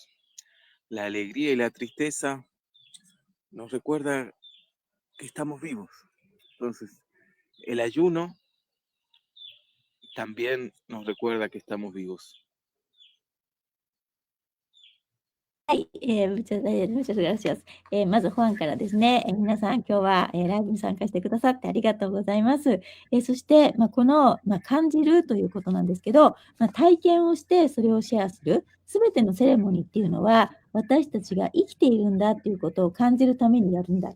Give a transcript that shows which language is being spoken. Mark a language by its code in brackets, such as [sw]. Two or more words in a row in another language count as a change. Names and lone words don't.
[es] La alegría y la tristeza nos recuerda que estamos vivos. Entonces, el ayuno también nos recuerda que estamos vivos. はい、muchas gracias。 [ja] まず、ファンからですね、皆さん、今日は、ライブに参加してくださってありがとうございます。そして、この、感じるということなんですけど、体験をしてそれをシェアする、すべてのセレモニーっていうのは、私たちが生きているんだっていうことを感じるためにやるんだ。